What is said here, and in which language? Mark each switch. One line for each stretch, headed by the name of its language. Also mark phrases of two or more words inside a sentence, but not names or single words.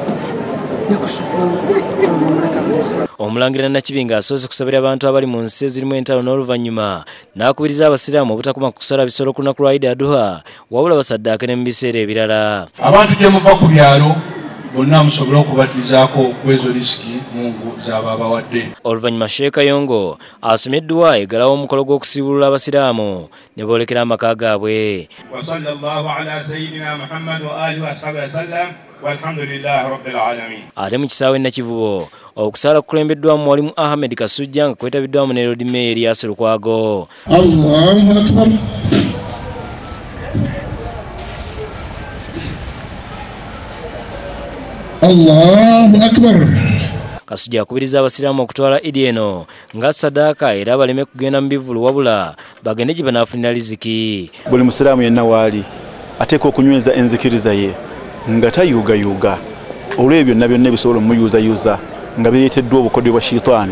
Ganda: Omulangira Nakibinge asoose kusabira abantu abali mu nsi ezirimu entalo n'oluvannyuma n'akubiriza abasiraamu obutakoma kusala bisolo ku lunaku lwa Eid al-Adha wabula basaddaake ne mu biseera ebirala. Abantu gye muva ku byalo bonna musobole okubaddizaako kwezo risiki Mungu z'aba abawadde. Oluvannyuma Sheikh Kayongo asomye edduwa egalawo omukolo gw'okusiibulula abasiraamu ne boolekera amaka gaabwe.
Arabic: وصلى الله على سيدنا محمد وعلى آله وصحبه وسلم. والحمد لله رب العالمين.
Ganda: Ate mu kisaawe Nakivubo okusala kukulembeddwamu Mwalimu Ahmed Kasujja nga kwetabiddwamu ne Lord Mayor Elias Lukwago.
Arabic: الله أكبر. الله أكبر.
Ganda: Kasujja akubiriza abasiraamu okutwala Idi eno nga sadaaka era baleme kugenda mu bivulu wabula bagende gye banaafunira riziki. Buli musiraamu yenna waali ateeka okunyweza enzikiriza ye nga tayuugayuuga olw'ebyo byonna bisobola omuyuuzayuuza nga bireeteddwa obukodyo bwa shitaani.